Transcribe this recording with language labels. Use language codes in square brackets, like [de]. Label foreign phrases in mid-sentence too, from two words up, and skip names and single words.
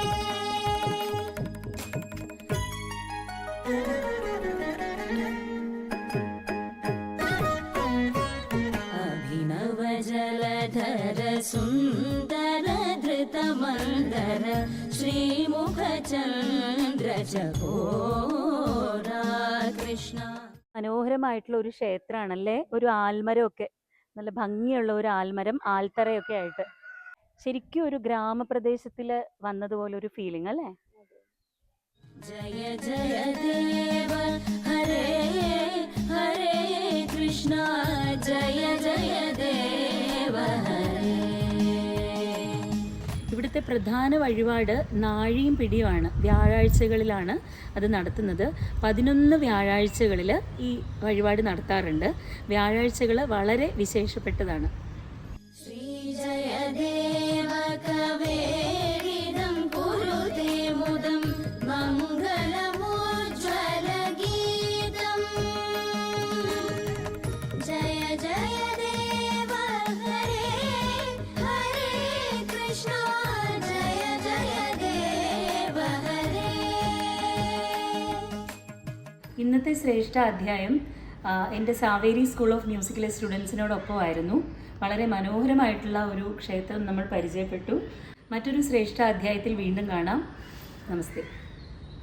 [sa] अभिनव जलधर सुन्दर धृत मन्दर श्रीमुख चन्द्र चकोरा कृष्ण. [ml] മനോഹരമായിട്ടുള്ള ഒരു ക്ഷേത്രമാണല്ലേ, ഒരു ആൽമരമൊക്കെ, നല്ല ഭംഗിയുള്ള ഒരു ആൽമരം, ആൽത്തറയൊക്കെ ആയിട്ട് ശരിക്കും ഒരു ഗ്രാമപ്രദേശത്തിൽ വന്നതുപോലെ ഒരു ഫീലിംഗ് അല്ലേ? [sa] जय जय देव हरे हरे कृष्ण जय जय देव हरे. [ml] ഇവിടുത്തെ പ്രധാന വഴിപാട് നാഴിയും പിടിയുമാണ്. വ്യാഴാഴ്ചകളിലാണ് അത് നടത്തുന്നത്. 11 വ്യാഴാഴ്ചകളിൽ ഈ വഴിപാട് നടത്താറുണ്ട്. വ്യാഴാഴ്ചകൾ വളരെ വിശേഷപ്പെട്ടതാണ്. [sa] श्रीजय देव कवेरिदं कुरुते मुदं मङ्गलमुज्ज्वल गीतम्. जय जय देव हरे हरे कृष्ण जय जय देव हरे. [ml] ഇന്നത്തെ ശ്രേഷ്ഠ അധ്യായം എൻ്റെ സാവേരി സ്കൂൾ ഓഫ് മ്യൂസിക്കിലെ സ്റ്റുഡൻസിനോടൊപ്പമായിരുന്നു. വളരെ മനോഹരമായിട്ടുള്ള ഒരു ക്ഷേത്രം നമ്മൾ പരിചയപ്പെട്ടു. മറ്റൊരു ശ്രേഷ്ഠ അധ്യായത്തിൽ വീണ്ടും കാണാം. നമസ്തേ.